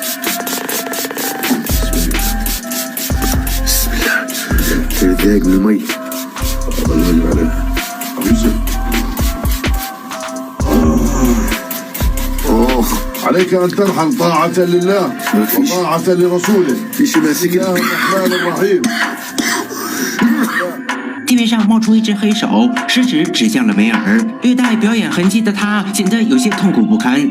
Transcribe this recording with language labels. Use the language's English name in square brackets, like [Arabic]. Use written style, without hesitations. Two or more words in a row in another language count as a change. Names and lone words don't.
[Arabic] بسم الله. 3 دقايق من المي. الله يجب عليك. يوسف. عليك أن ترحل طاعة لله وطاعة لرسوله. في شي ماسك. بسم الله الرحمن الرحيم. [Chinese] 地面上冒出一只黑手，食指指向了梅尔。略带表演痕迹的他显得有些痛苦不堪。